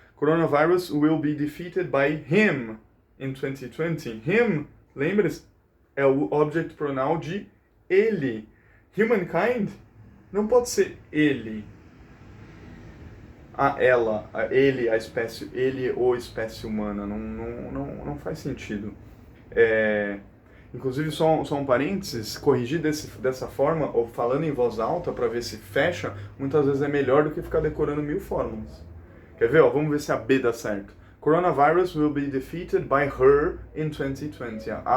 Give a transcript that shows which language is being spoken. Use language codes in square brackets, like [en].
[en] Coronavirus will be defeated by him in 2020. [pt] Him, lembre-se, é o object pronoun de ele. Humankind não pode ser ele. a ela, a ele, a espécie, ele ou espécie humana. Não faz sentido. Inclusive, só um parênteses, corrigir dessa forma, ou falando em voz alta para ver se fecha, muitas vezes é melhor do que ficar decorando 1000 fórmulas. Quer ver? Ó, vamos ver se a B dá certo. [en] Coronavirus will be defeated by her in 2020.